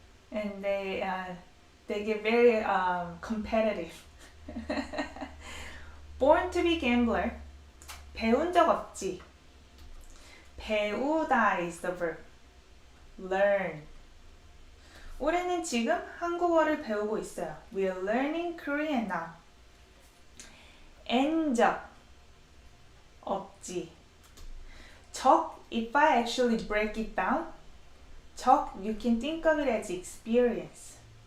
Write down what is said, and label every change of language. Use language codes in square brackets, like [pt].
[en] And they get very competitive. Born to be gambler. [ko] 배운 적 없지. [en] 배우다 is the verb. Learn. [ko] 우리는 지금 한국어를 배우고 있어요. [en] We are learning Korean now. [ko] 앤 적 없지. [en] 적, if I actually break it down, 적, you can think of it as experience.